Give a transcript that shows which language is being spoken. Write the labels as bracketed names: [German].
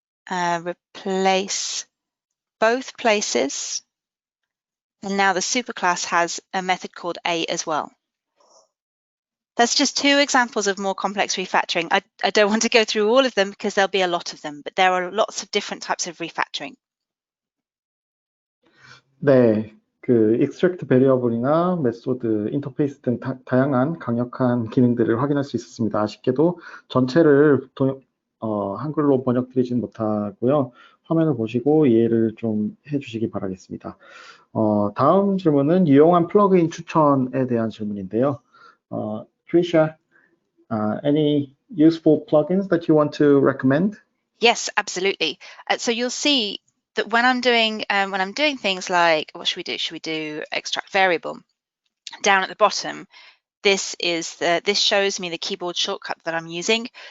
[English] Replace both places, and now the superclass has a method called A as well. That's just two examples of more complex refactoring. I don't want to go through all of them because there'll be a lot of them, but there are lots of different types of refactoring. [Korean] 네, 그 extract variable이나 메소드, 인터페이스 등 다양한 강력한 기능들을 확인할 수 있었습니다. 아쉽게도 전체를 한글로 번역드리진 못하고요. 화면을 보시고 이해를 좀 해주시기 바라겠습니다. 다음 질문은 유용한 플러그인 추천에 대한 질문인데요. [English] Trisha, any useful plugins that you want to recommend? Yes, absolutely. So you'll see that when I'm doing things like, what should we do? Should we do extract variable? Down at the bottom, this shows me the keyboard shortcut that I'm using.